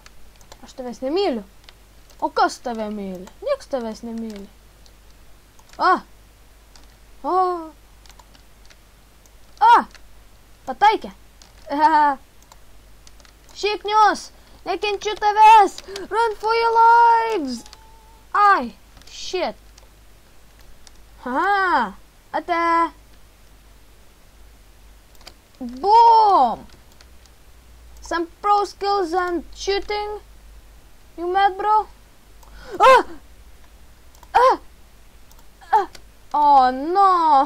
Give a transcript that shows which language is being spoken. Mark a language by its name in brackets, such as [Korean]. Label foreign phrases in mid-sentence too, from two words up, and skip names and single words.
[Lithuanian] Aš tavęs nemyliu. O kas tave myli? Nieks tavęs nemyli. Pataikė. Šiknius, nekenčiu tavęs. [English] Run for your lives. Ai, shit. [Lithuanian] Ate. Boom. [English] Some pro skills and shooting. You mad, bro? Oh no.